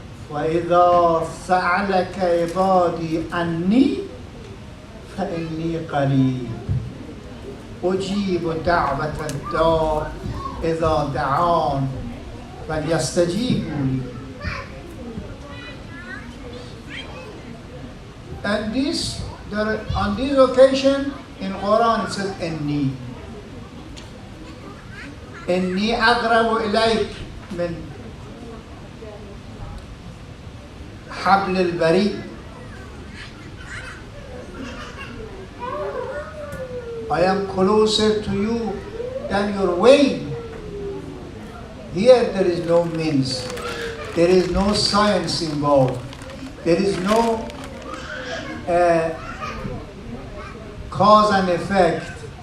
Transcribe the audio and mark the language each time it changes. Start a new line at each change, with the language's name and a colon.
Arabic: وَإِذَا سَأَلَكَ عِبَادِي عَنِّي فَإِنِّي قَرِيبٌ أُجِيبُ دَعْوَةَ الدَّاعِ إِذَا دَعَانِ فَلْيَسْتَجِيبُوا لِي.
English: And on this occasion in Quran it says إِنِّي.
Arabic: إني أقرب إليك من حبل البريد.
English: I am closer to you than your vein. Here there is no means. There is no science involved. There is no cause and effect.